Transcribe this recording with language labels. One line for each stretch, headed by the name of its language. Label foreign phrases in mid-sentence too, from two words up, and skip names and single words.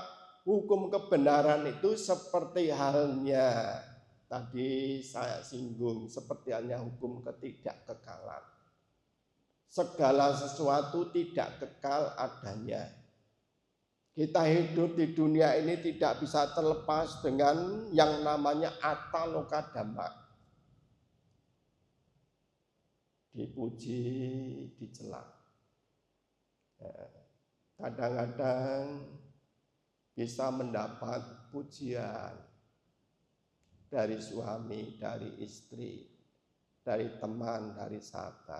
Indonesian: Hukum kebenaran itu seperti halnya tadi saya singgung, seperti halnya hukum ketidakkekalan. Segala sesuatu tidak kekal adanya. Kita hidup di dunia ini tidak bisa terlepas dengan yang namanya
Pali: atta loka dhamma.
Indonesian: Dipuji, dicela. Kadang-kadang bisa mendapat pujian dari suami, dari istri, dari teman, dari sahabat.